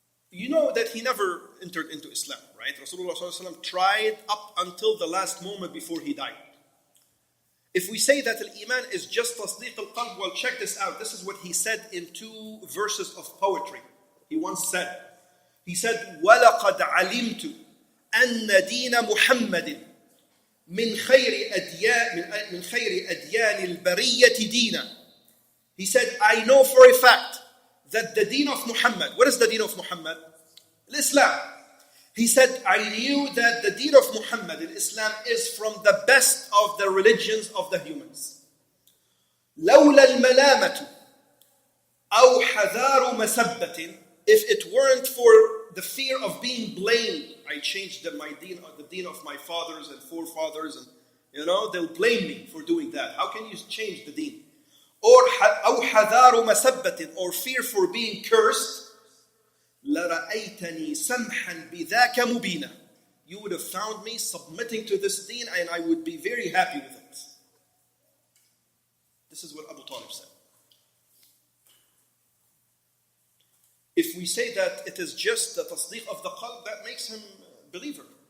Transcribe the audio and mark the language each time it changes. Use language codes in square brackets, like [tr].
[en] You know that he never entered into Islam, right? Rasulullah Sallallahu Alaihi Wasallam tried up until the last moment before he died. If we say that al-iman is just tasdeeq al-qalb, well, check this out. This is what he said in 2 verses of poetry. He once said, [ar] وَلَقَدْ عَلِمْتُ أَنَّ دِينَ مُحَمَّدٍ من خير أديان البرية دينا. [en] He said, I know for a fact that the deen of Muhammad, what is the deen of Muhammad? Islam. He said, I knew that the deen of Muhammad, Islam, is from the best of the religions of the humans. [ar] لولا الملامة أو حذار مسبة. [en] If it weren't for the fear of being blamed, I changed my deen, the deen of my fathers and forefathers, and they'll blame me for doing that. How can you change the deen? Or [ar] أو حذار مسبة, [en] or fear for being cursed. [ar] لرأيتني سمحا بذاك مبينا. [en] You would have found me submitting to this deen, and I would be very happy with it. This is what Abu Talib said. If we say that it is just the tasdeeq of the qalb, that makes him a believer.